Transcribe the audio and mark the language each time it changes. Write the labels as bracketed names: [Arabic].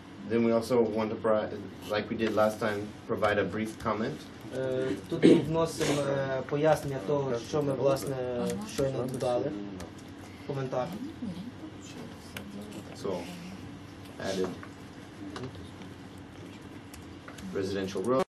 [English] Then we also want to, like we did last time, provide a brief comment. [Ukrainian] Тут ми вносимо пояснення того, що ми власне щойно додали. Коментар. [English] So added residential road.